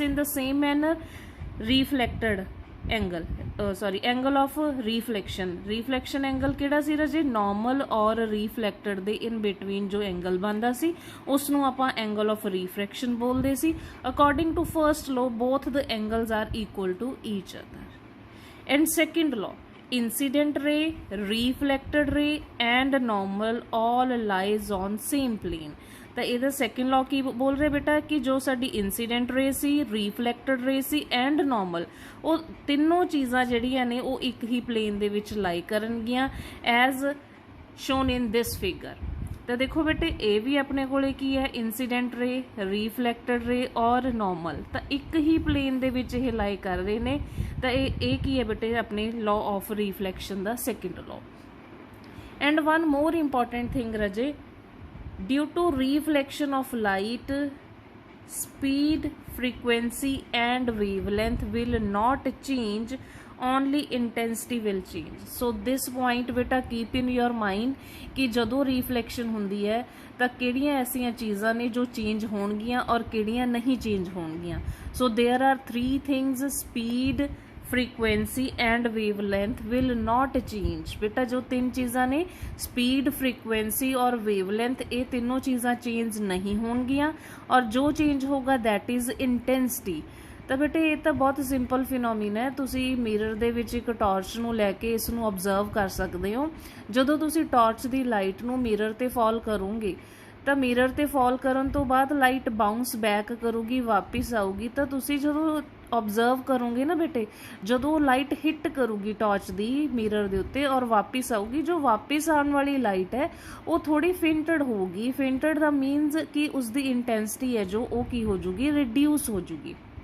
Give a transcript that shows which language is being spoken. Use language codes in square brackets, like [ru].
[en] In the same manner reflected angle angle of reflection. [pa] Reflection angle ਕਿਹੜਾ ਸੀ ਰਾਜੇ? Normal ਔਰ ਰਿਫਲੈਕਟਡ ਦੇ ਇਨ ਬਿਟਵੀਨ ਜੋ ਐਂਗਲ ਬਣਦਾ ਸੀ ਉਸ ਨੂੰ ਆਪਾਂ ਐਂਗਲ ਆਫ ਰਿਫਰੈਕਸ਼ਨ ਬੋਲਦੇ ਸੀ. [en] According to first law both the angles are equal to each other. And second law, incident ray, reflected ray and normal all lies on same plane. [pa] ਤਾਂ ਇਹਦਾ second ਲॉ ਕੀ ਬੋਲ ਰਿਹਾ ਬੇਟਾ ਕਿ ਜੋ ਸਾਡੀ ਇਨਸੀਡੈਂਟ ਰੇ ਸੀ, ਰਿਫਲੈਕਟਡ ਰੇ ਸੀ ਐਂਡ ਨੋਰਮਲ, ਉਹ ਤਿੰਨੋਂ ਚੀਜ਼ਾਂ ਜਿਹੜੀਆਂ ਨੇ ਉਹ ਇੱਕ ਹੀ ਪਲੇਨ ਦੇ ਵਿੱਚ ਲਾਈ ਕਰਨਗੀਆਂ [en] As shown in this figure. [pa] ਤਾਂ ਦੇਖੋ ਬੇਟੇ ਇਹ ਵੀ ਆਪਣੇ ਕੋਲੇ ਕੀ ਹੈ? ਇਨਸੀਡੈਂਟ ਰੇ, ਰਿਫਲੈਕਟਡ ਰੇ ਔਰ ਨੋਰਮਲ, ਤਾਂ ਇੱਕ ਹੀ ਪਲੇਨ ਦੇ ਵਿੱਚ ਇਹ ਲਾਈ ਕਰ ਰਹੇ ਨੇ. ਤਾਂ ਇਹ ਕੀ ਹੈ ਬੇਟੇ? ਆਪਣੇ law of reflection ਦਾ second law. [en] And one more important thing ਰਾਜੇ, due to reflection of light, speed, frequency and wavelength will not change, only intensity will change. So this point beta keep in your mind [pa] कि ਜਦੋਂ reflection ਹੁੰਦੀ ਹੈ ਤਾਂ ਕਿਹੜੀਆਂ ਐਸੀਆਂ ਚੀਜ਼ਾਂ ਨੇ ਜੋ ਚੇਂਜ ਹੋਣਗੀਆਂ ਔਰ ਕਿਹੜੀਆਂ ਨਹੀਂ ਚੇਂਜ ਹੋਣਗੀਆਂ. [en] So there are three things: speed, frequency and wavelength will not change. [hi] बेटा जो तीन चीज़ां ने speed, frequency और wavelength, ये तीनों चीज़ां change नहीं होंगियां और जो change होगा [en] that is intensity. [pa] ਤਾਂ ਬੇਟੇ ਇਹ ਤਾਂ ਬਹੁਤ ਸਿੰਪਲ ਫਿਨੋਮੀਨਾ ਹੈ. ਤੁਸੀਂ ਮਿਰਰ ਦੇ ਵਿੱਚ ਇੱਕ ਟਾਰਚ ਨੂੰ ਲੈ ਕੇ ਇਸ ਨੂੰ ਓਬਜ਼ਰਵ ਕਰ ਸਕਦੇ ਹੋ. ਜਦੋਂ ਤੁਸੀਂ ਟਾਰਚ ਦੀ ਲਾਈਟ ਨੂੰ ਮਿਰਰ ਤੇ ਫਾਲ ਕਰੋਗੇ ਤਾਂ ਮਿਰਰ ਤੇ ਫਾਲ ਕਰਨ ਤੋਂ ਬਾਅਦ ਲਾਈਟ ਬਾਉਂਸ ਬੈਕ ਕਰੂਗੀ, ਵਾਪਿਸ ਆਊਗੀ. ਤਾਂ ਤੁਸੀਂ ਜਦੋਂ [hi] ऑब्जर्व करोगे ना बेटे, जो लाइट हिट करूगी टॉर्च दी मिरर के उत्ते और वापस आऊगी, जो वापस आने वाली लाइट है वो थोड़ी फेंटेड होगी. फेंटेड दा मीनस कि उसकी इंटेंसिटी है जो वो की हो जूगी, रिड्यूस हो जूगी.